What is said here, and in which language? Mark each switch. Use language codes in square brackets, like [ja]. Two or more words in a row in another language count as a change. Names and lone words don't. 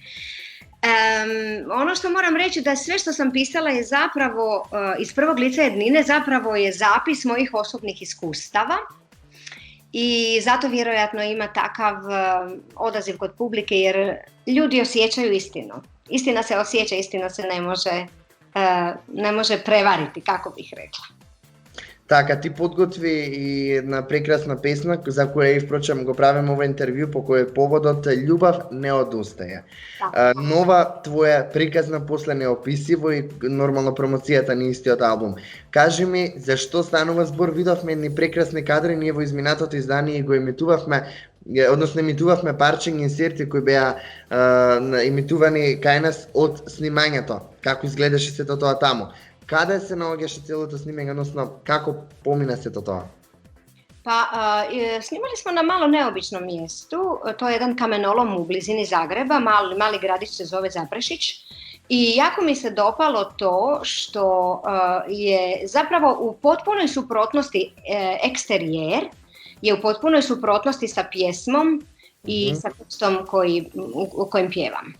[hr] Ono što moram reći da sve što sam pisala je zapravo iz prvog lica jednine, zapravo je zapis mojih osobnih iskustava i zato vjerojatno ima takav odaziv kod publike jer ljudi osjećaju istinu. Istina se osjeća, istina se ne može prevariti, kako bih rekla. [mk] Така, ти подготви и една прекрасна песна, за која и впрочем го правим ова интервју, по кој е поводот Љубов не одустае. Нова твоја приказна после Неописиво и нормално промоцијата на истиот албум. Кажи ми, зашто станува збор? Видовме едни прекрасни кадри, ние во изминатото издание го емитувавме, односно емитувавме парчиња инсерти кои беа емитувани кај нас од снимањето. Како изгледаше сето тоа таму? Каде се наоѓаше целото снимање, односно како помина сето тоа? [hr] Snimali smo na malo neobičnom mjestu, to je jedan kamenolom u blizini Zagreba, mali gradić se zove Zaprešić i jako mi se dopalo to što je zapravo u potpunoj suprotnosti eksterijer, je u potpunoj suprotnosti sa pjesmom i sa tekstom u kojem pjevam.